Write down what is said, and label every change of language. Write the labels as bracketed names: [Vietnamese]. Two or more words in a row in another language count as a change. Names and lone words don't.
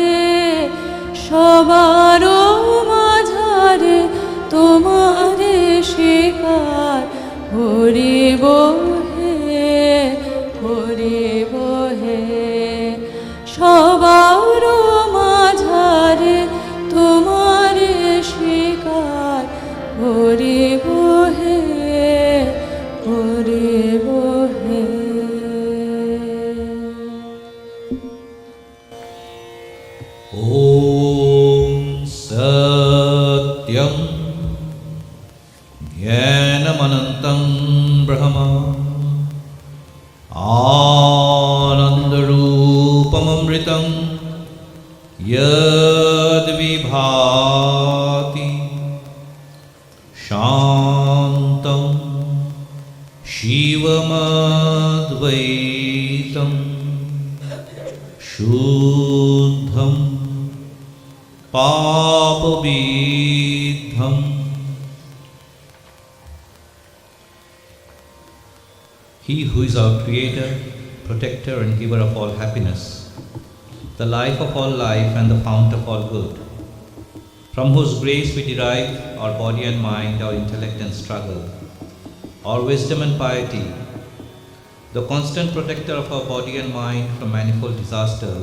[Bangla] সবার মাঝারে তোমারে স্বীকার করিব হে, করিব হে। সবার মাঝারে তোমারে স্বীকার করিব হে, করিব হে। [Sanskrit] ॐ सत्यं ज्ञानमनन्तं ब्रह्म आनन्दरूपममृतं यद्विभाति शान्तं शिवमद्वैतं शुद्धं पापविद्धं। [English] He who is our creator, protector and giver of all happiness, the life of all life and the fount of all good, from whose grace we derive our body and mind, our intellect and struggle, our wisdom and piety, the constant protector of our body and mind from manifold disasters.